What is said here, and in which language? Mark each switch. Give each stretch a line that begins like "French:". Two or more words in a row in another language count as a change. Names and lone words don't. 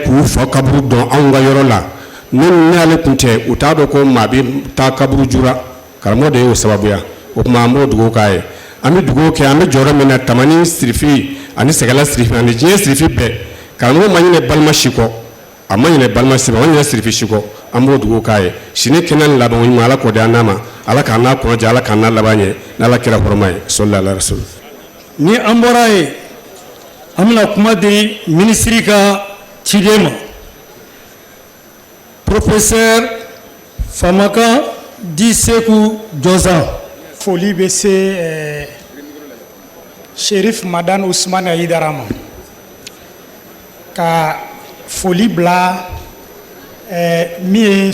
Bambara: k'u fa kaburu dɔn anw ka yɔrɔ la ne ale kun tɛ u t'a dɔn ko maa bɛ taa kaburu jura karamɔgɔ de y'o sababuya o tuma an b'o dugawu k'a ye an bɛ dugawu kɛ an bɛ jɔyɔrɔ min na tamani sirifi ani sɛgɛla sirifi ani diɲɛ sirifi bɛɛ karamɔgɔ ma ɲinɛ balima si kɔ a ma ɲinɛ balima si ma ɲinɛ sirifi si kɔ an b'o dugawu k'a ye sini kɛnɛ ni laban ɲuman ala k'o di an n'a ma ala k'an n'a kɔnɔ jɛ ala k'an n'a laban ɲɛ n'ala kɛra hɔrɔma ye
Arabic: صلى الله عليه وسلم
Bambara: ni an bɔra yen an bɛna kuma di minisiri ka ciden ma professeur Famaka Di Seku Jɔnsan foli bɛ se Sherif Madan Usman Haidara ma ka foli bila min ye